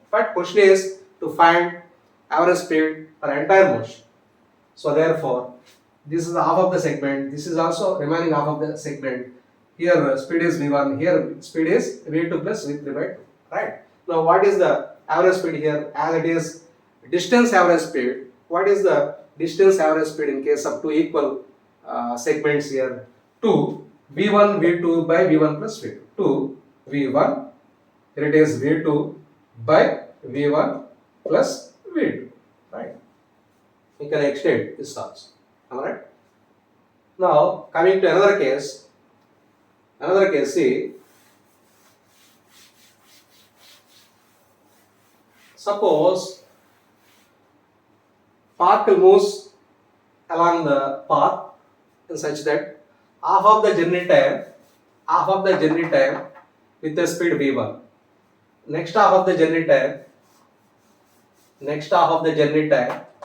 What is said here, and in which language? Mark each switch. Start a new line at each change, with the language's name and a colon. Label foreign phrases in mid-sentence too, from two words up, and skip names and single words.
English: But question is to find average speed for entire motion. So therefore, this is half of the segment, this is also remaining half of the segment. Here speed is v1, here speed is v2 plus v3 by 2, right? Now what is the average speed here? As it is distance average speed, what is the distance average speed in case of two equal segments here? 2 v1 v2 by v1 plus v2. 2 v1, here it is v2 by v1 plus v2, right? We can extend this also. Alright. Now coming to another case, see, suppose particle moves along the path in such that half of the journey time with the speed v1, next half of the journey time